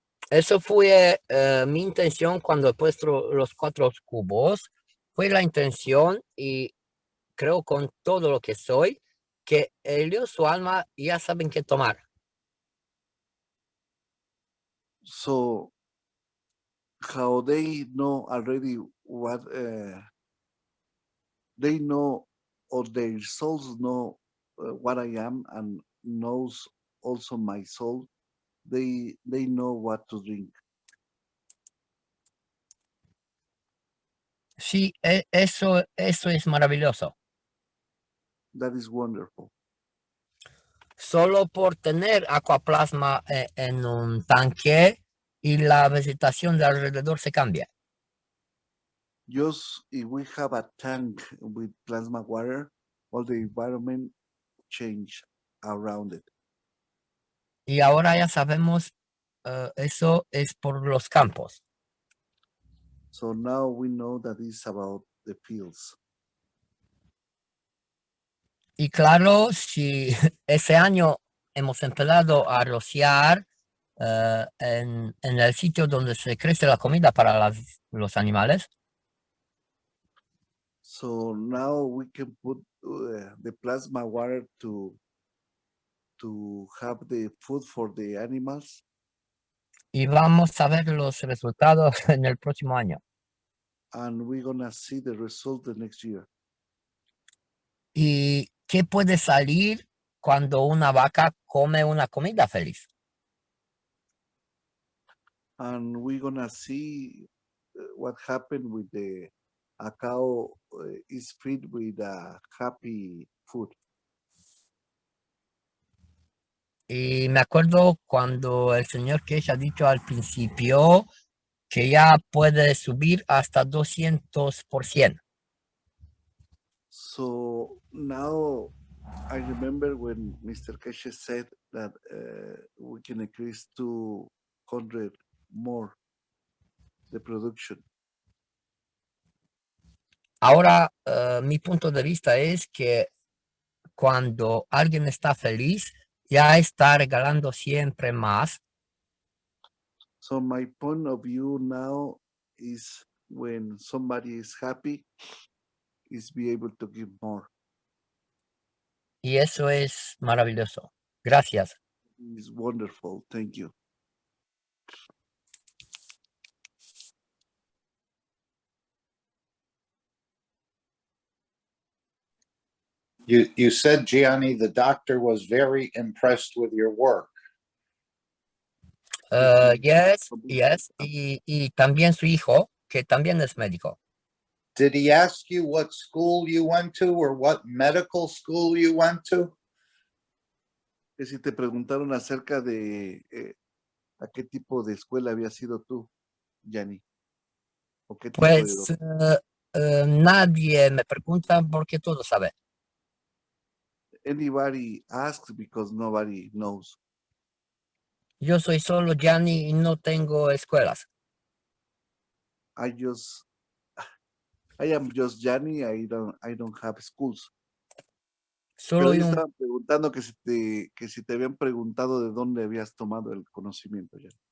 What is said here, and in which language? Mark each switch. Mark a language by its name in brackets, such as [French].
[Spanish] Eso fue mi intención cuando he puesto los 4 cubos. Fue la intención y creo con todo lo que soy que ellos, su alma, ya saben qué tomar. [English] So how they know already what they know, or their souls know what I am, and knows also my soul. They know what to drink. [Spanish] Sí, eso es maravilloso. [English] That is wonderful. [Spanish] Solo por tener aquaplasma en un tanque y la vegetación de alrededor se cambia. [English] Just if we have a tank with plasma water, all the environment change around it. [Spanish] Y ahora ya sabemos, eso es por los campos. [English] So now we know that it's about the fields. [Spanish] Y claro, si ese año hemos empezado a rociar en el sitio donde se crece la comida para los animales, [English] So now we can put the plasma water to have the food for the animals, [Spanish] y vamos a ver los resultados en el próximo año. [English] and we're gonna see the result the next year. [Spanish] ¿Y qué puede salir cuando una vaca come una comida feliz? [English] And we're gonna see what happened with a cow is fed with a happy food. [Spanish] Y me acuerdo cuando el señor Kesh ha dicho al principio que ya puede subir hasta 200%. [English] So now I remember when Mr. Keshe said that we can increase 200 more the production. [Spanish] Ahora, mi punto de vista es que cuando alguien está feliz, ya está regalando siempre más. [English] So my point of view now is when somebody is happy, is be able to give more. [Spanish] Y eso es maravilloso. Gracias. [English] It's wonderful. Thank you. You said, Gianni, the doctor was very impressed with your work. Yes. [Spanish] Y también su hijo, que también es médico. [English] Did he ask you what school you went to or what medical school you went to? [Spanish] Que si te preguntaron acerca de a qué tipo de escuela había sido tú, Gianni. ¿O qué tipo de Pues nadie me pregunta porque todo sabe. [English] Anybody asks because nobody knows. [Spanish] Yo soy solo Gianni y no tengo escuelas. [English] I am just Gianni. I don't have schools. [Spanish] Solo Pero hay ellos un... estaban preguntando que si te habían preguntado de dónde habías tomado el conocimiento ya.